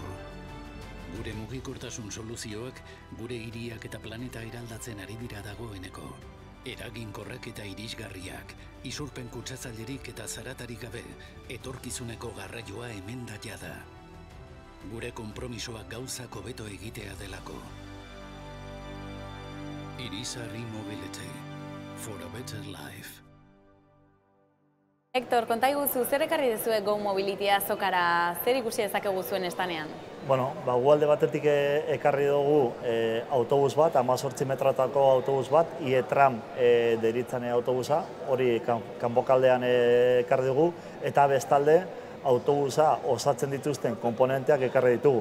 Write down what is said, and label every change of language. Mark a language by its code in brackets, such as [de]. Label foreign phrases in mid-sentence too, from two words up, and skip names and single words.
[eu] Gure mugikortasun soluzioak gure hiriak eta planeta eraldatzen ari dira dagoeneko. Eraginkorrak eta irisgarriak, isurpen kutsatzailerik eta zaratarik gabe, etorkizuneko garraioa hemen da jada. Gure konpromisoa gauzak hobeto egitea delako. [en] Irizar e-Mobility, for a better life. [eu] Hector, konta iguzu, zer ekarri dezue Go Mobility azokara, zer ikusi dezakegu zuen estanean? Bueno, alde batetik ekarri dugu autobus bat, 18 metratako autobus bat, IE-tram deritzen autobusa, hori kanpokaldean ekarri dugu, eta bestalde autobusa osatzen dituzten komponenteak ekarri ditugu.